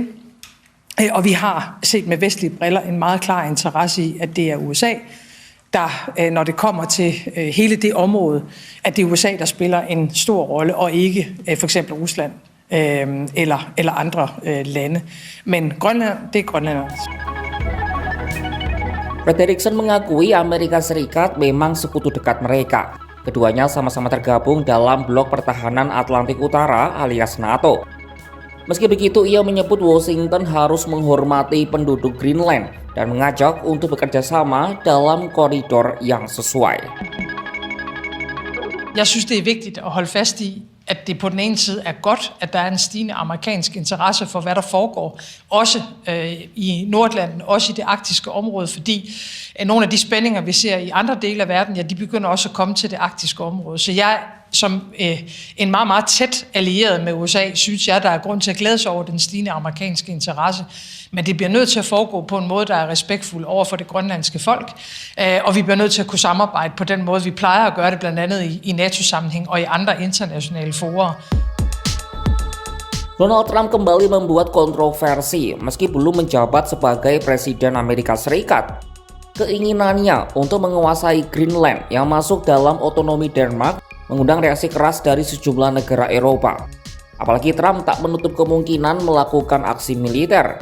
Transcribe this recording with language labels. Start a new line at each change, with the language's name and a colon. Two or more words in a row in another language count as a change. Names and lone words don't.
Danish: Og vi har set med vestlige briller en meget klar interesse i, at det er USA, der, når det kommer til hele det område, at det er USA, der spiller en stor rolle, og ikke for eksempel Rusland eller andre lande. Men Grønland, det er grønlænderne.
Indonesian: Frederickson mengakui Amerika Serikat memang sekutu dekat mereka. Keduanya sama-sama tergabung dalam Blok Pertahanan Atlantik Utara alias NATO. Meski begitu, ia menyebut Washington harus menghormati penduduk Greenland dan mengajak untuk bekerja sama dalam koridor yang sesuai.
Danish: Jeg synes, det er vigtigt at holde fast i, at det på den ene side er godt, at der er en stigende amerikansk interesse for, hvad der foregår, også i Nordatlanten, også i det arktiske område, fordi nogle af de spændinger, vi ser i andre dele af verden, ja, de begynder også at komme til det arktiske område. Så jeg, som en meget, meget tæt allieret med USA, synes jeg, der er grund til at glæde sig over den stigende amerikanske interesse. Men det bliver nødt til at foregå på en måde, der er respektfuld over for det grønlandske folk, og vi bliver nødt til at kunne samarbejde på den måde, vi plejer at gøre det, blandt andet i NATO-sammenhæng og i andre internationale fora.
Indonesian: Donald Trump kembali membuat kontroversi meski belum menjabat sebagai Presiden Amerika Serikat. Keinginannya untuk menguasai Greenland yang masuk dalam otonomi Denmark mengundang reaksi keras dari sejumlah negara Eropa. Apalagi Trump tak menutup kemungkinan melakukan aksi militer.